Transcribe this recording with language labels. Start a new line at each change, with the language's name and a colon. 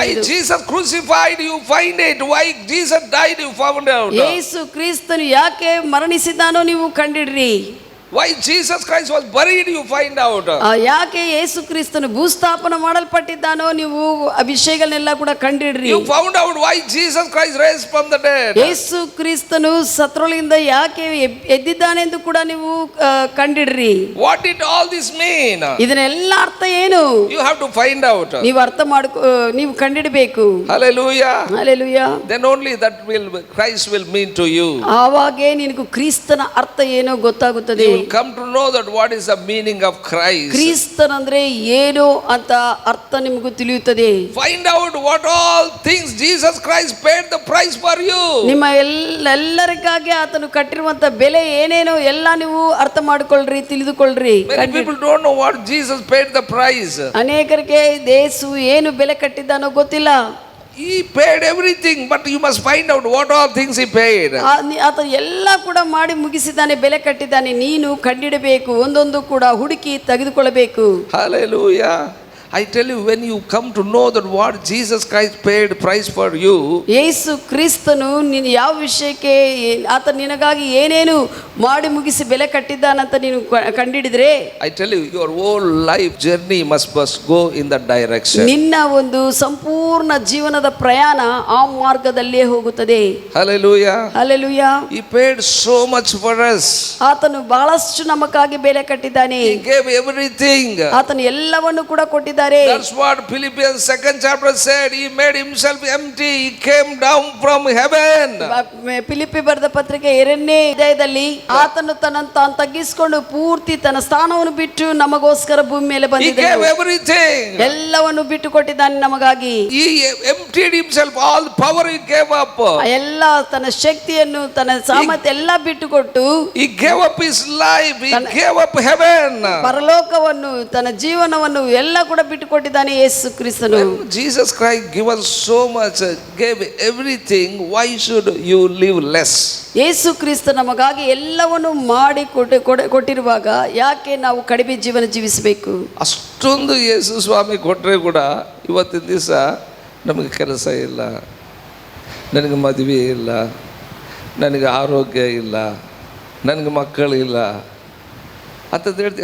English: Why Jesus crucified, you find it. Why Jesus died, you found out.
Kannada: ಯೇಸು ಕ್ರಿಸ್ತನು ಯಾಕೆ ಮರಣಿಸಿದ್ದಾನೋ ನೀವು ಕಂಡಿಡ್ರಿ.
English: Why Jesus Christ was buried, you find out.
Kannada: ಯಾಕೆ ಯೇಸು ಕ್ರಿಸ್ತನು ಭೂಸ್ಥಾಪನ ಮಾಡಲ್ಪಟ್ಟಿದ್ದಾನೋ ನೀವು ಆ ವಿಷಯಗಳನ್ನೆಲ್ಲ ಕೂಡ ಕಂಡಿಡ್ರಿ.
English: You found out why Jesus Christ raised from the dead.
Kannada: ಯೇಸು ಕ್ರಿಸ್ತನು ಸತ್ತರೊಳಗಿಂದ ಯಾಕೆ ಎದ್ದಿದ್ದಾನೆಂದು ಕೂಡ ನೀವು ಕಂಡಿಡ್ರಿ.
English: What did all this mean?
Kannada: ಇದನ್ನೆಲ್ಲ ಅರ್ಥ ಏನು?
English: You have to find out.
Kannada: ನೀವು ಕಂಡಿಡಬೇಕು.
English: Hallelujah.
Kannada: Hallelujah.
English: Then only that will Christ will mean to you.
Kannada: ಆವಾಗೇ ನಿನಗೆ ಕ್ರಿಸ್ತನ ಅರ್ಥ ಏನೋ ಗೊತ್ತಾಗುತ್ತದೆ.
English: You will come to know that what is the meaning of Christ.
Kannada: ಕ್ರಿಸ್ತನಂದ್ರೆ ಏನು ಅಂತ ಅರ್ಥ ನಿಮಗೂ ತಿಳಿಯುತ್ತದೆ.
English: Find out what all things Jesus Christ paid the price for you.
Kannada: ನಿಮ್ಮ ಎಲ್ಲರಿಗಾಗಿ ಆತನು ಕಟ್ಟಿರುವಂತ ಬೆಲೆ ಏನೇನೋ ಎಲ್ಲ ನೀವು ಅರ್ಥ ಮಾಡಿಕೊಳ್ಳ್ರಿ, ತಿಳಿದುಕೊಳ್ಳ್ರಿ.
English: Many people don't know what Jesus paid the price.
Kannada: ಅನೇಕರಿಗೆ ಯೇಸು ಏನು ಬೆಲೆ ಕಟ್ಟಿದ್ದಾನೋ ಗೊತ್ತಿಲ್ಲ.
English: He paid everything, but you must find out what all things he paid.
Kannada: ಆತ ಎಲ್ಲ ಕೂಡ ಮಾಡಿ ಮುಗಿಸಿದ್ದಾನೆ, ಬೆಲೆ ಕಟ್ಟಿದ್ದಾನೆ. ನೀನು ಕಂಡಿಡಬೇಕು, ಒಂದೊಂದು ಕೂಡ ಹುಡುಕಿ ತೆಗೆದುಕೊಳ್ಳಬೇಕು.
English: Hallelujah. I tell you, when you come to know that what Jesus Christ paid price for you,
Kannada: ಯೇಸು ಕ್ರಿಸ್ತನು ನೀನು ಯಾವ ವಿಷಯಕ್ಕೆ ಆತ ನಿನಗಾಗಿ ಏನೇನು ಮಾಡಿ ಮುಗಿಸಿ ಬೆಲೆ ಕಟ್ಟಿದ್ದಾನಂತ ನೀನು ಕಂಡಿಡಿದ್ರೆ,
English: I tell you, your whole life journey must go in that direction.
Kannada: ನಿನ್ನ ಒಂದು ಸಂಪೂರ್ಣ ಜೀವನದ ಪ್ರಯಾಣ ಆ ಮಾರ್ಗದಲ್ಲೇ ಹೋಗುತ್ತದೆ.
English: Hallelujah.
Kannada: Hallelujah.
English: He paid so much for us.
Kannada: ಆತನು ಬಹಳಷ್ಟು ನಮಗಾಗಿ ಬೆಲೆ ಕಟ್ಟಿದ್ದಾನೆ.
English: He gave everything.
Kannada: ಆತನು ಎಲ್ಲವನ್ನು ಕೂಡ ಕೊಟ್ಟಿದ್ದಾನೆ.
English: That's what Philippians 2nd chapter said. He made himself empty. He came down from heaven.
Kannada: Philippi ಬರೆದ ಪತ್ರಿಕೆ 2ನೇ ಅಧ್ಯಾಯದಲ್ಲಿ ಆತನು ತಾನು ತಗ್ಗಿಸಿಕೊಂಡು ಪೂರ್ತಿ ತನ್ನ ಸ್ಥಾನವನ್ನು ಬಿಟ್ಟು ನಮಗೋಸ್ಕರ ಭೂಮಿ ಮೇಲೆ
English: He
Kannada: ಬಂದಿದ್ದಾನೆ.
English: gave everything.
Kannada: ಎಲ್ಲವನ್ನು ಬಿಟ್ಟು ಕೊಟ್ಟಿದ್ದಾನೆ ನಮಗಾಗಿ.
English: He emptied himself. All the power he gave up.
Kannada: ಎಲ್ಲ ತನ್ನ ಶಕ್ತಿಯನ್ನು ತನ್ನ ಸಾಮರ್ಥ್ಯ ಎಲ್ಲ ಬಿಟ್ಟುಕೊಟ್ಟು
English: He gave up his life. He gave up heaven.
Kannada: ಪರಲೋಕವನ್ನು ತನ್ನ ಜೀವನವನ್ನು ಎಲ್ಲ ಕೂಡ ಬಿಟ್ಟುಕೊಟ್ಟಿದ್ದಾನೆ ಯೇಸು ಕ್ರಿಸ್ತನು.
English: Jesus Christ gave us so much, gave everything. Why should you live less?
Kannada: Yesu Krista ನಮಗಾಗಿ ಎಲ್ಲವನ್ನು ಮಾಡಿ ಕೊಟ್ಟಿರುವಾಗ ಯಾಕೆ ನಾವು ಕಡಿಮೆ ಜೀವನ ಜೀವಿಸಬೇಕು? ಅಷ್ಟೊಂದು ಯೇಸು ಸ್ವಾಮಿ ಕೊಟ್ಟರೆ ಕೂಡ ಇವತ್ತಿನ ದಿವಸ ನಮಗೆ ಕೆಲಸ ಇಲ್ಲ. ನನಗೆ ಮದುವೆ ಇಲ್ಲ, ನನಗೆ ಆರೋಗ್ಯ ಇಲ್ಲ, ನನಗೆ ಮಕ್ಕಳಿಲ್ಲ ಅಂತಂದು ಹೇಳ್ತಿ.